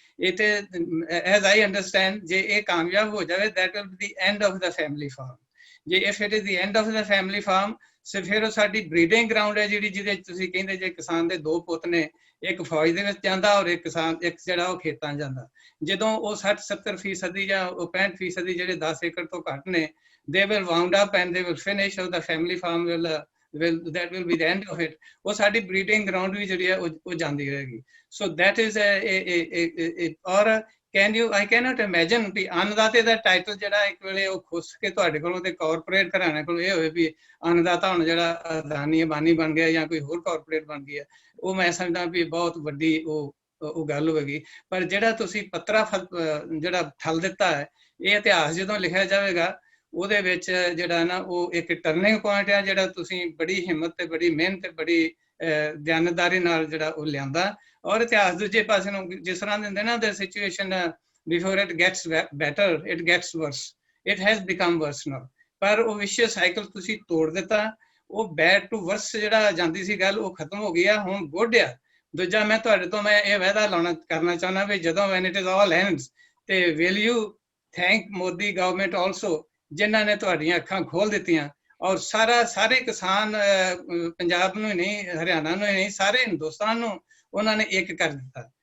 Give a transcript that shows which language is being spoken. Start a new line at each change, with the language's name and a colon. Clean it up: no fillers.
English: ਇਹ ਤੇ as I understand
Punjabi: ਜੇ ਇਹ ਕਾਮਯਾਬ ਹੋ ਜਾਵੇ
English: that will be the end of the family farm।
Punjabi: ਜੇ
English: if it is the end of the family farm
Punjabi: ਸਿਰ ਫਿਰ ਉਹ ਸਾਡੀ ਬਰੀਡਿੰਗ ਗਰਾਊਂਡ ਹੈ ਜਿਹੜੀ ਜਿਹਦੇ ਤੁਸੀਂ ਕਹਿੰਦੇ ਜੇ ਕਿਸਾਨ ਦੇ 2 ਪੁੱਤ ਨੇ, ਇੱਕ ਫੌਜ ਦੇ ਵਿੱਚ ਜਾਂਦਾ ਔਰ ਇੱਕ ਜਿਹੜਾ ਉਹ ਖੇਤਾਂ ਜਾਂਦਾ। ਜਦੋਂ ਉਹ 60-70% ਜਾਂ ਉਹ 65% ਜਿਹੜੇ 10 ਏਕੜ ਤੋਂ ਘੱਟ ਨੇ,
English: they will wound up and they will finish, or the family farm will that will be the end of it।
Punjabi: ਉਹ ਸਾਡੀ ਬਰੀਡਿੰਗ ਗਰਾਊਂਡ ਵੀ ਜਿਹੜੀ ਹੈ ਉਹ ਜਾਂਦੀ ਰਹੇਗੀ। ਸੋ that is ਔਰ
English: I cannot imagine
Punjabi: we ਅੰਨਦਾਤੇ ਦਾ title ਜਿਹੜਾ ਇੱਕ ਵੇਲੇ ਉਹ ਖੁੱਸ ਕੇ ਤੁਹਾਡੇ ਕੋਲੋਂ ਤੇ ਕਾਰਪੋਰੇਟ ਘਰਾਣੇ ਕੋਲ ਇਹ ਹੋਵੇ ਵੀ ਅੰਨਦਾਤਾ ਹੁਣ ਜਿਹੜਾ ਅਦਾਨੀ ਅਬਾਨੀ ਬਣ ਗਿਆ ਜਾਂ ਕੋਈ ਹੋਰ ਕਾਰਪੋਰੇਟ ਬਣ ਗਈ ਹੈ, ਉਹ ਮੈਂ ਸਮਝਦਾ ਵੀ ਬਹੁਤ ਵੱਡੀ ਉਹ ਗੱਲ ਹੋਵੇਗੀ। ਪਰ ਜਿਹੜਾ ਤੁਸੀਂ ਪੱਤਰਾ ਜਿਹੜਾ ਠੱਲ ਦਿੱਤਾ ਹੈ, ਇਹ ਇਤਿਹਾਸ ਜਦੋਂ ਲਿਖਿਆ ਜਾਵੇਗਾ ਉਹਦੇ ਵਿੱਚ ਜਿਹੜਾ ਨਾ ਉਹ ਇੱਕ ਟਰਨਿੰਗ ਪੁਆਇੰਟ ਹੈ, ਜਿਹੜਾ ਤੁਸੀਂ ਬੜੀ ਹਿੰਮਤ ਤੇ ਬੜੀ ਮਿਹਨਤ ਤੇ ਬੜੀ ਦਿਆਨਤਦਾਰੀ ਨਾਲ ਜਿਹੜਾ ਉਹ ਲਿਆਂਦਾ। ਔਰ ਇਤਿਹਾਸ ਦੂਜੇ ਪਾਸੇ ਨੂੰ ਜਿਸ ਤਰ੍ਹਾਂ ਦਿੰਦੇ ਨਾ
English: the situation before it gets better it gets worse, it has become worse now।
Punjabi: ਪਰ ਉਹ ਵਿਸ਼ੇ ਸਾਈਕਲ ਤੁਸੀਂ ਤੋੜ ਦਿੱਤਾ, ਉਹ ਬੈਡ ਟੂ ਵਰਸ ਜਿਹੜਾ ਜਾਂਦੀ ਸੀ ਗੱਲ ਉਹ ਖਤਮ ਹੋ ਗਈ ਆ, ਹੁਣ ਗੁੱਡ ਆ। ਦੂਜਾ ਮੈਂ ਤੁਹਾਡੇ ਤੋਂ ਮੈਂ ਇਹ ਵਾਅਦਾ ਕਰਨਾ ਚਾਹੁੰਦਾ ਵੀ ਜਦੋਂ
English: when it is all ends
Punjabi: ਤੇ
English: will you thank
Punjabi: Modi government also ਜਿਨ੍ਹਾਂ ਨੇ ਤੁਹਾਡੀਆਂ ਅੱਖਾਂ ਖੋਲ ਦਿੱਤੀਆਂ ਔਰ ਸਾਰੇ ਕਿਸਾਨ ਪੰਜਾਬ ਨੂੰ ਹੀ ਨਹੀਂ, ਹਰਿਆਣਾ ਨੂੰ ਹੀ ਨਹੀਂ, ਸਾਰੇ ਹਿੰਦੁਸਤਾਨ ਨੂੰ ਉਹਨਾਂ ਨੇ ਇੱਕ ਕਰ ਦਿੱਤਾ।